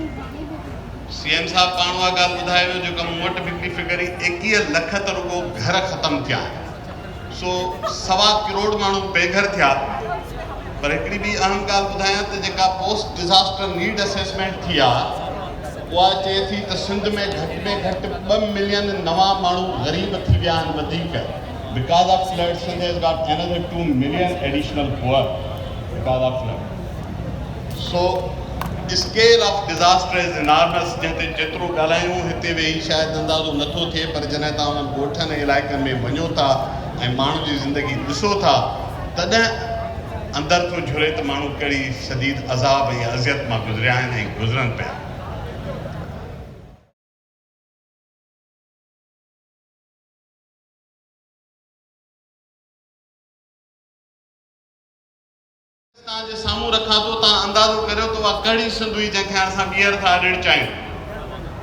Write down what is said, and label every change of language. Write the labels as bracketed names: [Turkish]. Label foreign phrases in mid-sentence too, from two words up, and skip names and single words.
[Sindhi] CM साहब पाण उहा ॻाल्हि ॿुधाए वियो जेका मूं वटि बि हिकिड़ी फिगर ई 21 लख त रुगो घर ख़तमु थिया आहिनि। सो 1.25 करोड़ माण्हू बेघर थिया। पर हिकिड़ी ॿी अहम ॻाल्हि ॿुधायां त जेका [English] post disaster need assessment [Sindhi] थी आहे उहा चए थी त सिंध में घटि 2 मिलियन नवां माण्हू ग़रीब थी विया आहिनि वधीक। [English] Because of flood, Sindh has got another 2 million additional poor because of flood. So, the scale of disaster is enormous. [Sindhi] जंहिंते जेतिरो ॻाल्हायूं हिते वेही शायदि अंदाज़ो नथो थिए, पर जॾहिं तव्हां उन्हनि ॻोठनि ऐं इलाइक़नि में वञो था ऐं माण्हू जी ज़िंदगी ॾिसो था तॾहिं अंदरि थो झुरे त माण्हू कहिड़ी शदीद अज़ाब ऐं अज़ियत मां गुज़रिया आहिनि ऐं गुज़रनि पिया। तव्हांजे साम्हूं रखां थो, तव्हां अंदाज़ो करियो त उहा कहिड़ी सिंध हुई जंहिंखे हाणे असां ॿीहर था ॾियणु चाहियूं।